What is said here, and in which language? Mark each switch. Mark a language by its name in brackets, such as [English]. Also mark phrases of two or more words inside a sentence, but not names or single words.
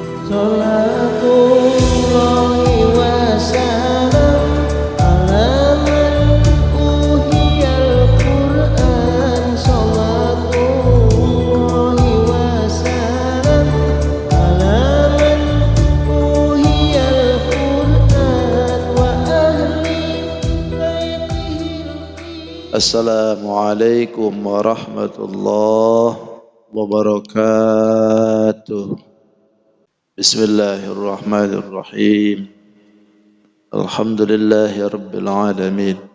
[Arabic] صلاة الله وسلام على من أوحي القرآن. صلاة الله وسلام على من أوحي القرآن وأهل بيته. السلام عليكم ورحمة الله وبركاته. بسم الله الرحمن الرحيم. الحمد لله رب العالمين.